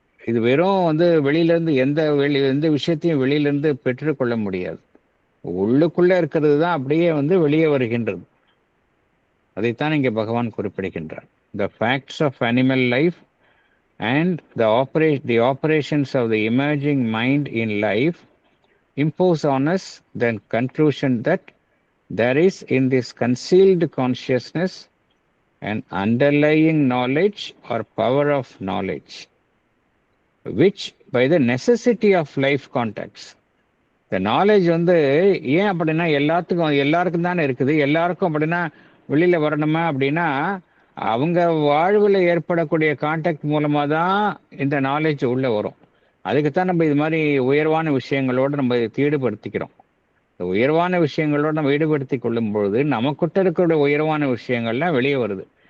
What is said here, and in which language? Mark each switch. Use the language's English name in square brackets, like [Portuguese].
[Tamil] இது வெறும் வந்து வெளியிலேருந்து எந்த விஷயத்தையும் வெளியிலேருந்து பெற்றுக்கொள்ள முடியாது. உள்ளுக்குள்ள இருக்கிறது தான் அப்படியே வந்து வெளியே வருகின்றது. அதைத்தான் இங்கே பகவான் குறிப்பிடுகின்றார். [English] the facts of animal life and the operations of the emerging mind in life impose on us the conclusion that there is in this concealed consciousness an underlying knowledge or power of knowledge, which by the necessity of life contacts, the knowledge [Tamil] வந்து ஏன் அப்படின்னா எல்லாருக்கும் தானே இருக்குது. எல்லாருக்கும் அப்படின்னா வெளியில வரணுமா அப்படின்னா அவங்க வாழ்வில் ஏற்படக்கூடிய கான்டாக்ட் மூலமாக தான் இந்த நாலேஜ் உள்ளே வரும். அதுக்குத்தான் நம்ம இது மாதிரி உயர்வான விஷயங்களோடு நம்ம ஈடுபடுத்திக்கிறோம். இந்த உயர்வான விஷயங்களோடு நம்ம ஈடுபடுத்தி கொள்ளும் பொழுது நமக்கிட்ட இருக்கிற உயர்வான விஷயங்கள்லாம் வெளியே வருது.